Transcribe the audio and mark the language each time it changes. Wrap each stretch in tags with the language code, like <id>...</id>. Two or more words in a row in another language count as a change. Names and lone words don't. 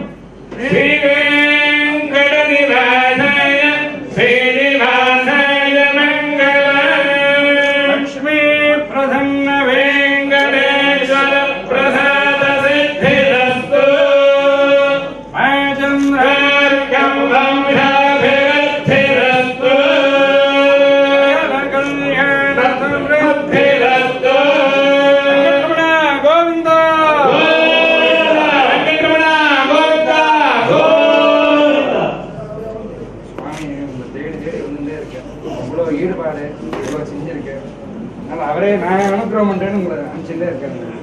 <sa>श्रीवेङ्कटनिवासाय श्रीनिवासाय मङ्गलम् लक्ष्मीप्रसन्न वेङ्कटेश्वर प्रसाद सिद्धिरस्तु चन्द्रार्कं वंशाभिवृद्धिरस्तु कल्याणसमृद्धिरस्तु गोविन्द வெங்கட்ரமண கோவிந்தா கோவிந்தா.</sa> <ta>சுவாமி உங்களை தேடி தேடி வந்துட்டே இருக்கேன். இவ்வளோ ஈடுபாடு இவ்வளோ செஞ்சிருக்கேன். அதனால அவரே நான் அனுகிரகம் பண்றேன்னு உங்களை அனுப்பிச்சுட்டே இருக்கேன்.</ta>